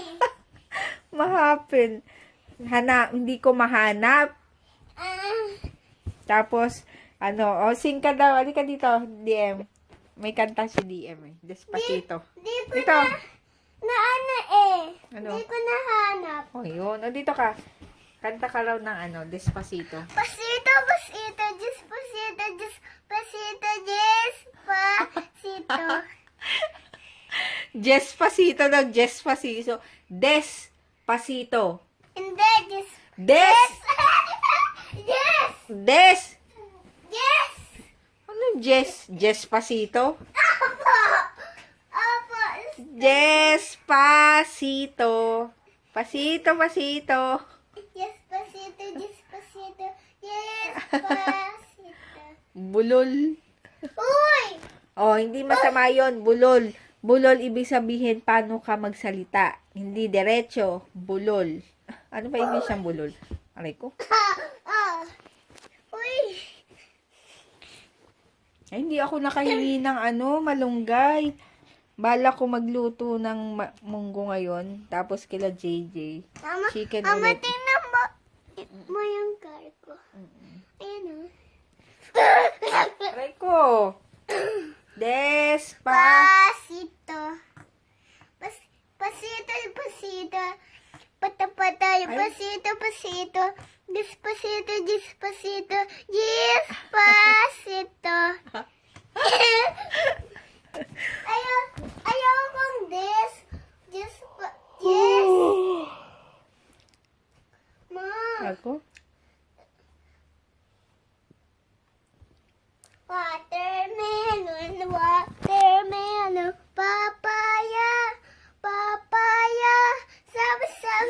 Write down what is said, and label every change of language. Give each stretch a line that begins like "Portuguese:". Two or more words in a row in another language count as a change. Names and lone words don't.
Filipino: Ma-happen. Hindi ko mahanap. Tapos, sing ka daw. Halika dito, DM. May kanta si DM eh. Despacito. Di ko Dito. na eh. Ano? Di ko nahanap. Oh, yun. O, dito ka. Kanta ka raw ng Despacito. Pasito. Despacito daw. Despacito. Hindi, just... Des! Yes! Des! Yes! Ano Despacito? Apo! Despacito. Pasito. Yes, pasito. Bulol. Uy! Oh, hindi masama yon, bulol. Bulol, ibig sabihin, paano ka magsalita. Hindi diretso, bulol. Ano ba ibig siyang bulol? Aray ko. Uy! Ay, hindi ako nakahingi ng malunggay. Bala ko magluto ng munggo ngayon. Tapos kila JJ. Chicken Mama, ulit. tingnan mo yung car ko. Ayan o. Aray ko. Despa.
Spanish: Pasito. Pasito, pasito. Pata-pata, pasito, pasito. Despacito, despacito. Despacito.
Filipino: Ayaw kong des. Yes. Ma. Ako?
English: Watermelon, papaya,
Filipino: sabi.